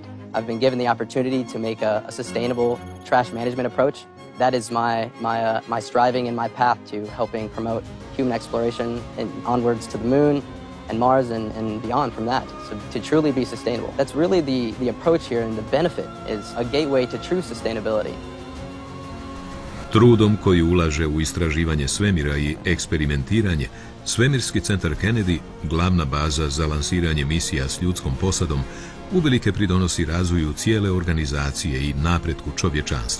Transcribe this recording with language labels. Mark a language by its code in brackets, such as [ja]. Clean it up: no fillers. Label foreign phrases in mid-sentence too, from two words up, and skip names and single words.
[en] I've been given the opportunity to make a sustainable trash management approach. That is my striving and my path to helping promote human exploration and onwards to the moon and Mars and beyond from that, so to truly be sustainable. That's really the approach here, and the benefit is a gateway to true sustainability. [hr] Trudom koji ulaže u istraživanje svemira i eksperimentiranje, Svemirski centar Kennedy, glavna baza za lansiranje misija s ljudskom posadom, uvelike pridonosi razvoju cijele organizacije i napretku čovječanstva.